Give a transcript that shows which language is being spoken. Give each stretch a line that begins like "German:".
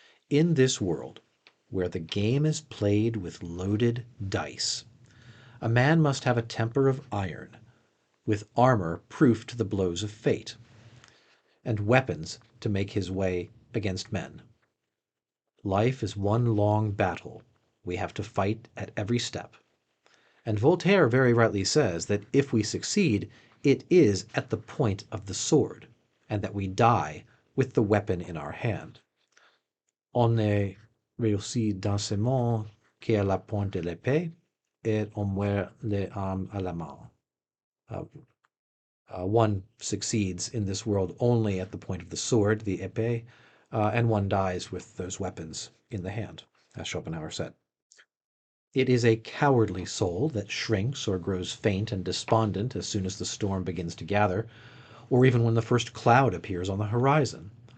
English: In this world, where the game is played with loaded dice, a man must have a temper of iron, with armor proof to the blows of fate, and weapons to make his way against men. Life is one long battle. We have to fight at every step. And Voltaire very rightly says that if we succeed, it is at the point of the sword, and that we die with the weapon in our hand.
French: On ne réussit dans ce monde qu'à la pointe de l'épée, et on meurt les armes à la main.
English: One succeeds in this world only at the point of the sword, the épée, and one dies with those weapons in the hand, as Schopenhauer said. It is a cowardly soul that shrinks or grows faint and despondent as soon as the storm begins to gather, or even when the first cloud appears on the horizon.